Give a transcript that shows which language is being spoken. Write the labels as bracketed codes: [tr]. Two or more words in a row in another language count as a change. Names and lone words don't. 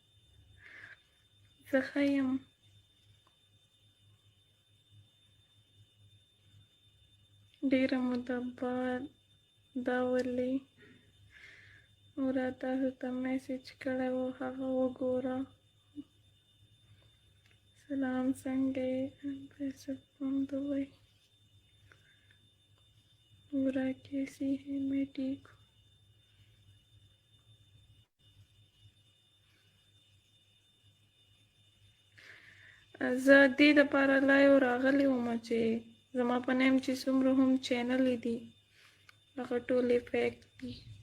[ps] زه ښه یم. ډېره موده بعد، دا ولې؟ نوره تاسو ته میسج کړی و، هغه وګوره. سلام څنګه یې؟ [ur] پیسه from دبئی. نورا کیسی ہے؟ میں ٹھیک ہوں. [ps] زه دې دپاره لایو راغلی ومه چې زما په نیم چې څومره هم چینلې دي هغه ټولې فیک دي.